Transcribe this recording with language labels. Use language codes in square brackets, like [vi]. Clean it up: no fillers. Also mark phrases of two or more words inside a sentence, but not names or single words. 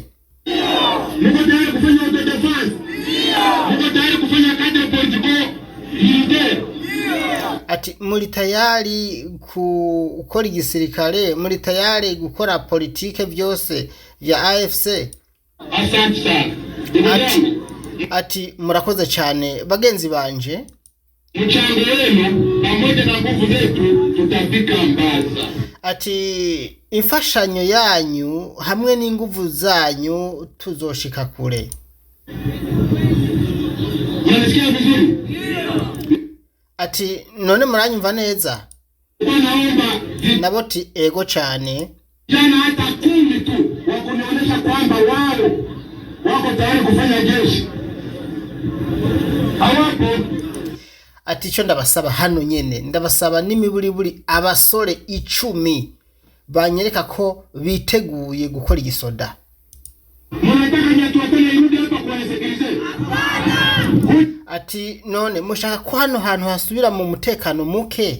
[rn] Ati muri tayari gukora igisirikare, muri tayari gukora politike byose vya AFC? Ati murakoze cyane bagenzi banje, [sw] mchango wenu pamoja na nguvu zetu tutafika mbali. [rn] Ati imfashanyo yanyu hamwe n'inguvu zanyu tuzoshika kure. [sw] Unasikia vizuri? [rn] Ati none muranyumva neza? [sw] Naomba [rn] naboti ego cyane. [sw] Jana hata 10 tu wakunionyesha kwamba wao wako tayari kufanya jeshi. Hawapo. [rn] ati icyo ndabasaba hano nyene ndabasaba n'imiburiburi abasore 10 banyereka ko biteguye gukora igisoda. Ati none mushaka ko hano hantu hasubira mu mutekano muke?